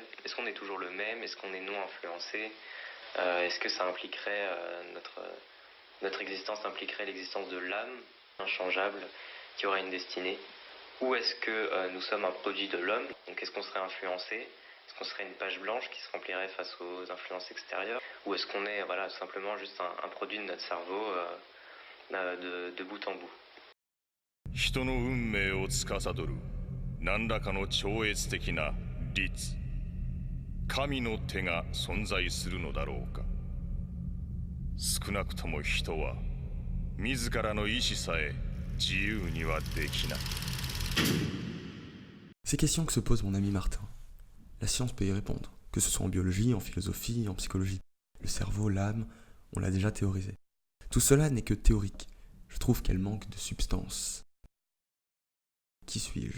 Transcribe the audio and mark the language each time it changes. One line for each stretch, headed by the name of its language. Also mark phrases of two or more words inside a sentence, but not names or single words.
French: Est-ce qu'on est toujours le même? Est-ce qu'on est non influencé? Est-ce que ça impliquerait notre existence impliquerait l'existence de l'âme inchangeable qui aurait une destinée? Ou est-ce que nous sommes un produit de l'homme? Donc est-ce qu'on serait influencé? Est-ce qu'on serait une page blanche qui se remplirait face aux influences extérieures? Ou est-ce qu'on est simplement juste un produit de notre cerveau de bout en bout?
Japanese: 人の運命を司る何らかの超越的な律、神の手が存在するのだろうか。少なくとも人は自らの意志さえ自由にはできない。
French: Ces questions que se pose mon ami Martin, la science peut y répondre, que ce soit en biologie, en philosophie, en psychologie. Le cerveau, l'âme, on l'a déjà théorisé. Tout cela n'est que théorique. Je trouve qu'elle manque de substance. Qui suis-je?